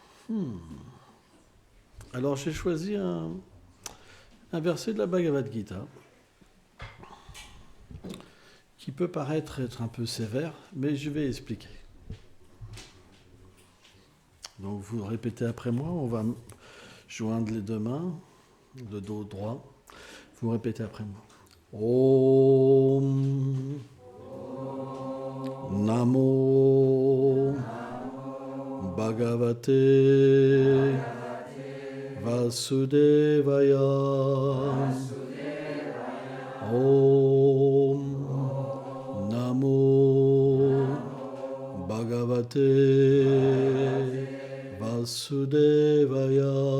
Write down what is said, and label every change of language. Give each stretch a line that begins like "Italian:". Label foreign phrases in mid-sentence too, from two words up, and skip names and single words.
French: Alors, j'ai choisi un verset de la Bhagavad Gita qui peut paraître être un peu sévère, mais je vais expliquer. Donc, vous répétez après moi. On va joindre les deux mains, le dos droit. Vous répétez après moi.
Sanskrit: ॐ नमो भगवते वासुदेवाय. ॐ नमो भगवते वासुदेवाय.